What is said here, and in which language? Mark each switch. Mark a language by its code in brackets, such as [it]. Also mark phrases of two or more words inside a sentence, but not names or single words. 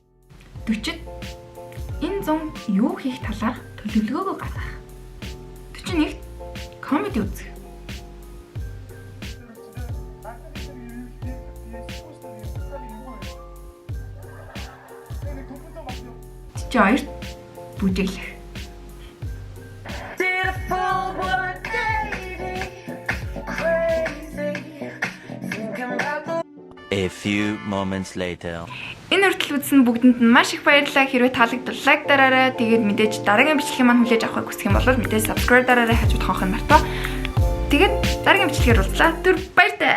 [mn] 40-д энэ зун юу хийх талаар төлөвлөгөөгөө гаргах. 41-д комеди үзэх. 42-д бүжиглэх. [en] A few moments later. [mn] Энэ хүртэл үзсэн бүгдэнд нь маш их баярлалаа. Хэрвээ таалагдвал лайк дараарай. Тэгээд мэдээж дараагийн бичлэгийг маань хүлээж авахыг хүсэх юм бол мэдээж subscribe дараарай. Хажууд хонх нь мартаа. Тэгээд дараагийн бичлэгээр уулзлаа. Түр баяртай.